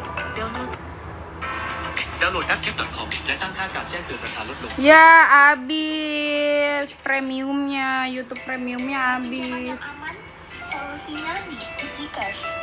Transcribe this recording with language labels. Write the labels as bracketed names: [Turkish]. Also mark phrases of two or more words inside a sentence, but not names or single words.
[Thai] Download แอป Cap.com และตั้งค่าการแจ้งเตือนราคาลดลง [Indonesian] Ya habis premiumnya, YouTube premiumnya habis. Solusinya di EasyCash.